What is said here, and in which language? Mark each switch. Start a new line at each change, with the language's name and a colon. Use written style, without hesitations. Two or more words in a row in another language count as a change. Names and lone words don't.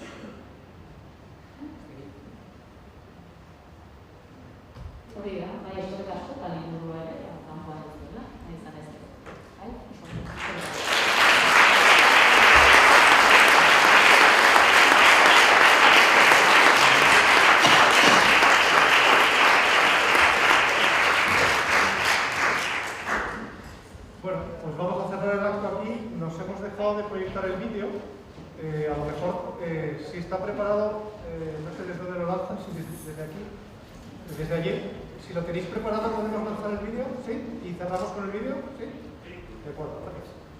Basque: Hori da, bai eskerrik asko eta liburua ere kanpoan ez duela, nahi izan ez dut.
Spanish: Bueno, pues vamos a cerrar el acto aquí. Nos hemos dejado de proyectar el vídeo. A lo mejor, si está preparado, no sé desde dónde lo lanzan, si desde aquí, desde allí. Si lo tenéis preparado, podemos lanzar el vídeo, ¿sí? Y cerramos con el vídeo, ¿sí? De acuerdo, gracias.